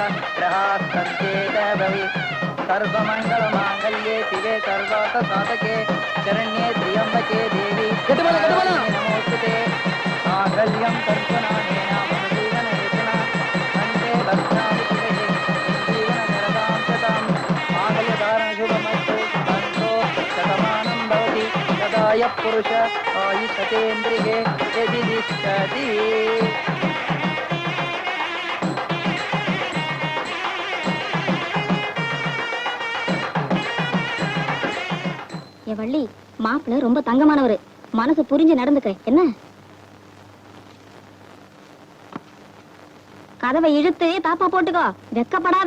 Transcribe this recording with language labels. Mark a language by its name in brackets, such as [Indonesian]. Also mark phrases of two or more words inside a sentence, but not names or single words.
[Sanskrit] सर्वमंगलमांगल्ये शिवे सर्वार्थसाधके शरण्ये त्र्यंबके देवी नमोस्तुते मांगल्यं तत्त्वनानेन मम जीवनहेतुना वन्दे भद्राणि शिवे जीवनशरदां शतं मांगल्यधारणशुभमस्तु तन्तो शतमानं भवति तदा यः पुरुष आयुष्यतेन्द्रिये यदि तिष्ठति. [Tamil] வள்ளி, மாப்பிள்ள ரொம்ப தங்கமானவரு. மனசு புரிஞ்சு நடந்துக்க. என்ன கதவை இழுத்து தாப்பா போட்டுக்கோ, வெக்கப்படாத.